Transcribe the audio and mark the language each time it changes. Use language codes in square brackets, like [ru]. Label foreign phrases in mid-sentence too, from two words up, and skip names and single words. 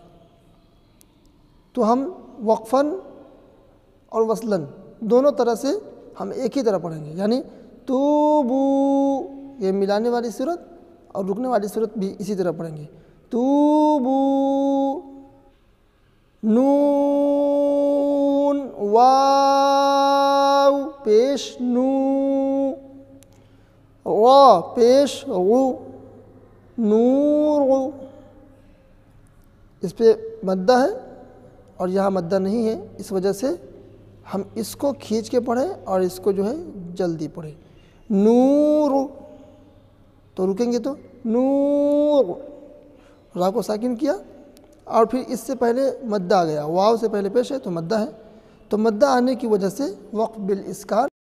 [ur] تو ہم وقفاً اور وصلاً دونوں طرح سے ہم ایک ہی طرح پڑھیں گے، یعنی توبو یہ ملانے والی صورت اور رکنے والی صورت بھی اسی طرح پڑھیں گے۔ توبو، نون واو پیش نو، غا پیش غو، نور۔ اس پہ مدہ ہے اور یہاں مدہ نہیں ہے، اس وجہ سے ہم اس کو کھینچ کے پڑھیں اور اس کو جو ہے جلدی پڑھیں۔ نور، تو رکیں گے تو نور، را کو ساکن کیا اور پھر اس سے پہلے مدہ آ گیا، واو سے پہلے پیش ہے تو مدہ ہے، تو مدہ آنے کی وجہ سے [ar] وقف بالاسکان۔